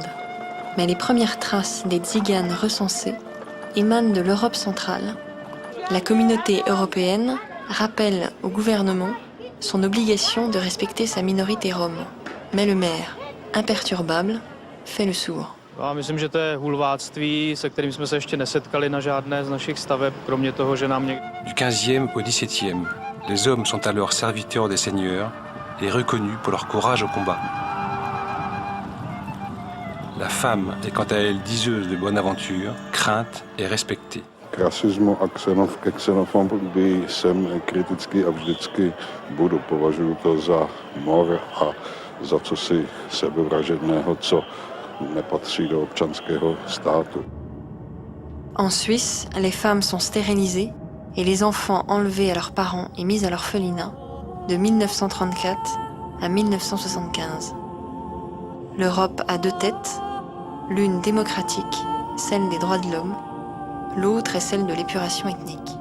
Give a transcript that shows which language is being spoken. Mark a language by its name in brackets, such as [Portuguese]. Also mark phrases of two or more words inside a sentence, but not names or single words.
[French] Mais les premières traces des Tziganes recensées émanent de l'Europe centrale. La communauté européenne rappelle au gouvernement son obligation de respecter sa minorité rom. Mais le maire, imperturbable, fait le sourd. [Czech] Já myslím, že to je hulváctví, se kterým jsme se ještě nesetkali na žádné z našich staveb, kromě toho, že nám [French] Du 15e au 17e, les hommes sont alors serviteurs des seigneurs et reconnus pour leur courage au combat. La femme est quant à elle diseuse de bonne aventure, crainte et respectée. [Czech] Rasismu a ke xenofobii jsem kritický a vždycky budu. Považuji to za mor a za cosi sebevražedného, co nepatří do občanského státu. [French] En Suisse, les femmes sont stérilisées et les enfants enlevés à leurs parents et mis à l'orphelinat de 1934 à 1975. L'Europe a deux têtes, l'une démocratique, celle des droits de l'homme, l'autre est celle de l'épuration ethnique.